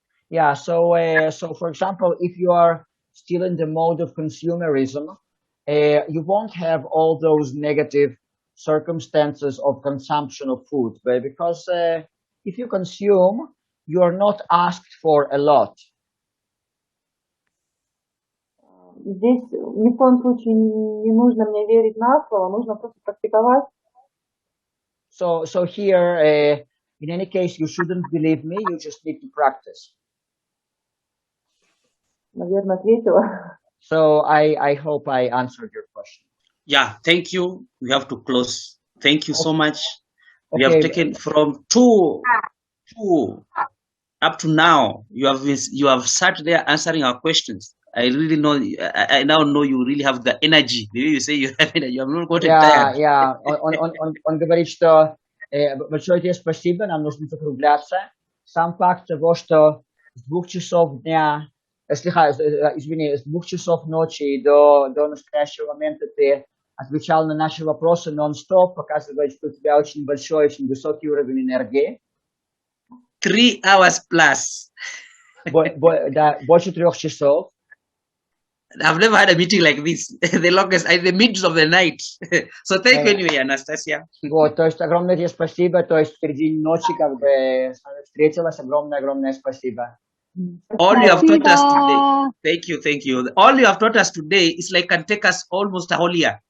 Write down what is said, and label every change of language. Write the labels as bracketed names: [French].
[English] Yeah, so for example, if you are still in the mode of consumerism, you won't have all those negative circumstances of consumption of food, because if you consume, you are not asked for a lot. [Russian] Здесь ни в коем случае не нужно мне верить на слово, нужно просто практиковать. [English] So here, in any case, you shouldn't believe me, you just need to practice. [Russian] Наверное, ответила. [English] So I hope I answered your question. Yeah, thank you. We have to close. Thank you so much. We Okay. have taken from two up to now. You have sat there answering our questions. I really know. I now know you really have the energy. Maybe you say you have energy. You have not gotten tired. Yeah. [Russian] Он говорит, что большое тебе спасибо, нам нужно закругляться. Сам факт того, что с 2 часов дня, с 2 часов ночи до настоящего момента ты отвечал на наши вопросы нон-стоп, показывает, что у тебя очень большой, очень высокий уровень энергии. [English] 3 hours plus. [Russian] Да, больше 3 часов. [English] I've never had a meeting like this. The longest, in the midst of the night. So thank you anyway, Anastasia. [Russian] Вот, то есть огромное тебе спасибо. То есть в середине ночи как бы с вами встретилась. Огромное спасибо. [English] All you have taught us today. Thank you. All you have taught us today is like can take us almost a whole year.